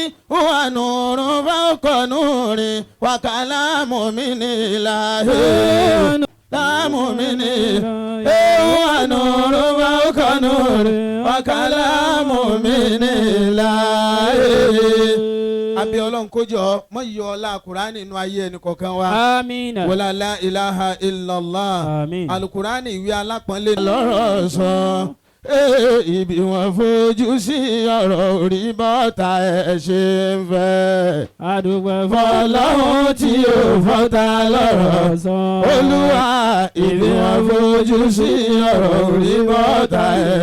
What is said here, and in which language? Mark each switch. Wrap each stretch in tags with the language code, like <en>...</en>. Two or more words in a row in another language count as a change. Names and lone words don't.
<yo>ó wà nùrù fáwọkọ̀ nùrì wà kàlámù mi ní ìlàhí. láàmú mi ní wà nùrù fáwọkọ̀ nùrì wà kàlámù mi ní ìlàhí. Àbí Ọlọ́run kó jọ mọ́ yọ ọlá Kùránì nínú ayé ẹnì kọ̀ọ̀kan wa. Àmín.</yo> <ar>ولا لا إله إلا الله.</ar> <yo>Àmín. Alukùránì ìwé alápọ̀nlé lọ́rọ̀ sọ. Ibi wọn fojú sí ọ̀rọ̀ orí bọ́ta ẹ̀ ṣe ń fẹ́. Àdúgbò fọlọ́hún tí ò fọ́ta lọ́rọ̀ sọ. Olúwa ibi wọn fojú sí ọ̀rọ̀ orí bọ́ta ẹ̀</yo>